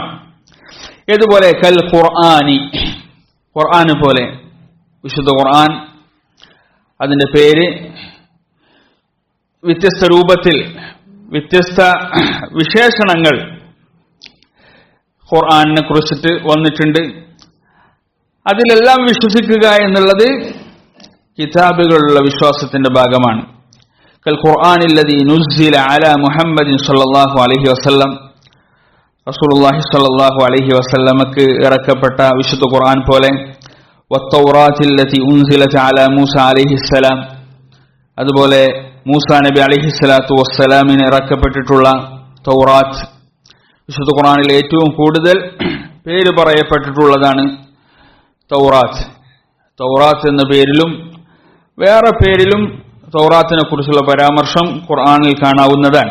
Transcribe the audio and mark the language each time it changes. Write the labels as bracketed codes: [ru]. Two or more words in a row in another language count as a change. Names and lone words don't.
[ml] ഇതുപോലെ കൽ ഖുർആന് പോലെ വിശുദ്ധ ഖുർആൻ അതിന്റെ പേര് വ്യത്യസ്ത രൂപത്തിൽ വ്യത്യസ്ത വിശേഷണങ്ങൾ ഖുർആനിനെ കുറിച്ചിട്ട് വന്നിട്ടുണ്ട്. അതിലെല്ലാം വിശ്വസിക്കുക എന്നുള്ളത് കിതാബുകളുള്ള വിശ്വാസത്തിന്റെ ഭാഗമാണ്. [ar] كالقرآن الذي نزل على محمد صلى الله عليه وسلم. رسول الله صلى الله عليه وسلم [ml] ഇറക്കപ്പെട്ട വിശുദ്ധ ഖുർആൻ പോലെ [ar] والتوراة التي أنزلت على موسى عليه السلام. [ml] അതുപോലെ മൂസാ നബി [ar] عليه الصلاة والسلام [ml] ഇറക്കപ്പെട്ടിട്ടുള്ള തൗറാത്ത്. വിശുദ്ധ ഖുർആനിൽ ഏറ്റവും കൂടുതൽ പേര് പറയപ്പെട്ടിട്ടുള്ളതാണ് തൗറാത്ത്. തൗറാത്ത് എന്ന പേരിലും വേറെ പേരിലും തൗറാത്തിനെ കുറിച്ചുള്ള പരാമർശം ഖുർആനിൽ കാണാവുന്നതാണ്.